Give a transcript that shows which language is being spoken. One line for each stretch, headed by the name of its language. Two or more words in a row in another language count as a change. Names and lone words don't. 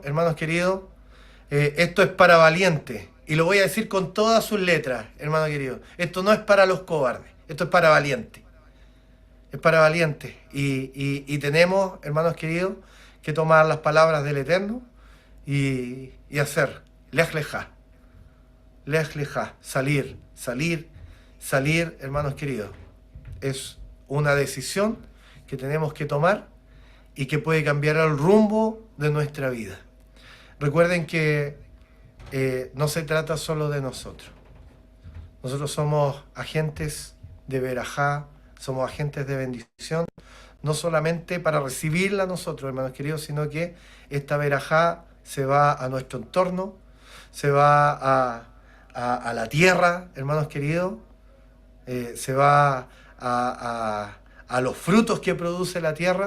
Spanish: Hermanos queridos, esto es para valientes. Y lo voy a decir con todas sus letras, hermano querido. Esto no es para los cobardes, esto es para valientes. Es para valientes. Y tenemos, hermanos queridos, que tomar las palabras del Eterno y hacer.
Hebrew: Lech lejá. Lech lejá.
Spanish: Salir, hermanos queridos. Es una decisión que tenemos que tomar y que puede cambiar el rumbo de nuestra vida. Recuerden que no se trata solo de nosotros. Nosotros somos agentes de verajá, somos agentes de bendición, no solamente para recibirla nosotros, hermanos queridos, sino que esta verajá se va a nuestro entorno, se va a la tierra, hermanos queridos, se va a los frutos que produce la tierra.